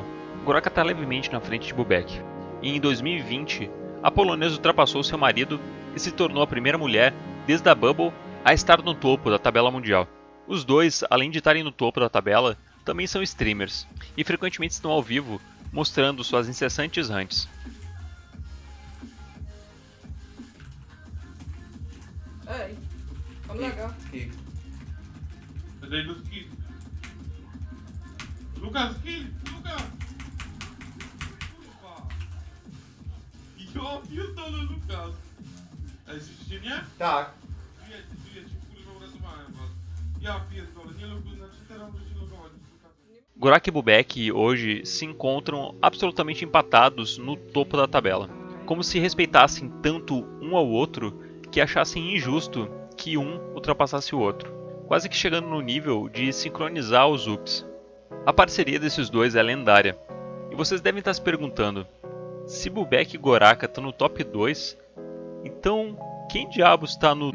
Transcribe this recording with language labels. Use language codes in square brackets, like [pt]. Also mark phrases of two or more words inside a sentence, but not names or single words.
[pt] Gorak está levemente na frente de Bubek. E em 2020, a polonesa ultrapassou seu marido e se tornou a primeira mulher, desde a Bubble, a estar no topo da tabela mundial. Os dois, além de estarem no topo da tabela, também são streamers, e frequentemente estão ao vivo, mostrando suas incessantes hunts. [pl] Ej, mam laga. Daj skill. Lukas, skill! Lukas! Kurwa! Ja pierdolę, Lukas! Ej, słyszycie mnie? Tak. Żyjecie, kurwa, uratowałem was. Ja pierdolę, nie loguję, znaczy teraz możecie logować. [pt] Gorak e Bubek hoje se encontram absolutamente empatados no topo da tabela, como se respeitassem tanto um ao outro que achassem injusto que um ultrapassasse o outro, quase que chegando no nível de sincronizar os ups. A parceria desses dois é lendária, e vocês devem estar se perguntando, se Bubek e Goraka estão no top 2, então quem diabos está no